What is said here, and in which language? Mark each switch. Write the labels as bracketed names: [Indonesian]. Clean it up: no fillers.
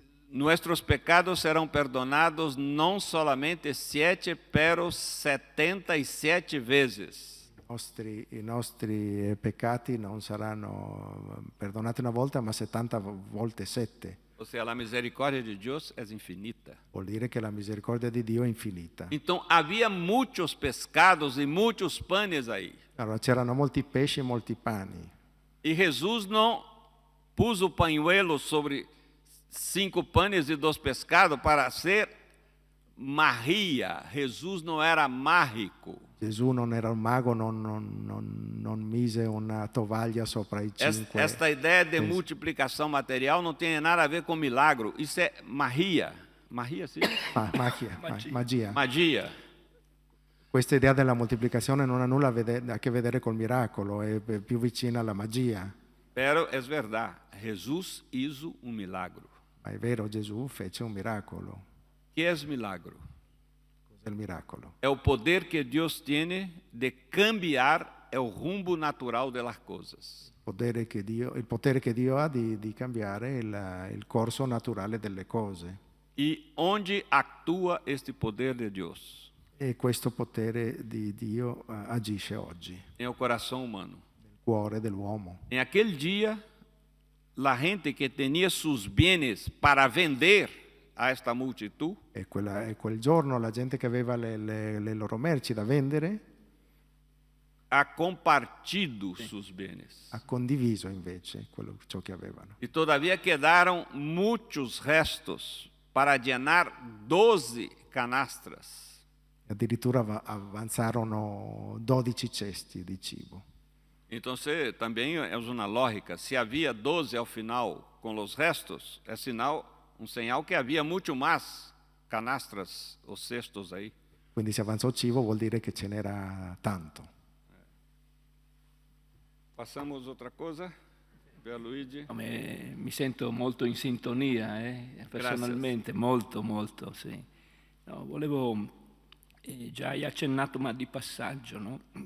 [Spanish] Nuestros pecados serão perdonados não solamente 7, pero 77 vezes. [Italian] I nostri peccati non saranno perdonati una volta, ma 70 volte 7. [Portuguese] Ou seja, a misericórdia de Deus é infinita. [Italian] Vuol dire che la misericordia di Dio è infinita. [Portuguese] Então, havia muitos pescados e muitos panes aí. [Italian] Allora c'erano molti pesci e molti pani. [Portuguese] E Jesus não pôs o pañuelo sobre 5 panes e 2 pescados para ser Maria. Jesus não era mágico. [Italian] Gesù non era un mago, non mise una tovaglia sopra i 5. [Portuguese] Esta ideia de multiplicação material não tem nada a ver com milagro. Isso é magia. Magia, sim? Magia. Magia. [Italian] Questa idea della moltiplicazione non ha nulla a che vedere col miracolo, è più vicina alla magia. [Portuguese] Pero é verdade. Jesus hizo um milagro. [Italian] Ma è vero, Gesù fece un miracolo. [Portuguese] Que é milagro? [Italian] Cos'è il miracolo? [Portuguese] É o poder que Deus tem de cambiar o rumbo natural das coisas. [Italian] Il potere che Dio ha di cambiare il corso naturale delle cose. [Portuguese] E onde atua este poder de Deus? [Italian] E questo potere di Dio agisce oggi, [Portuguese] Em o coração humano. [Italian] nel cuore dell'uomo. [Portuguese] Em aquele dia, a gente que tinha seus bens para vender a esta multitud, [Italian] E quel giorno la gente che aveva le loro merci da vendere [Portuguese] ha compartido seus bens. [Italian] ha condiviso invece ciò che avevano. [Portuguese] E todavia quedaram muitos restos para llenar 12 canastras. [Italian] Addirittura avanzarono 12 cesti di cibo. [Portuguese] Então, também é uma lógica. Se havia 12 ao final com os restos, é um sinal que havia muito mais canastras ou cestos aí. [Italian] Quindi se avanzò cibo vuol dire che ce n'era tanto. [Portuguese] Passamos outra cosa, Pierluigi. [Italian] Mi sento molto in sintonia, personalmente, molto, sì. No, volevo, già hai accennato, ma di passaggio, no?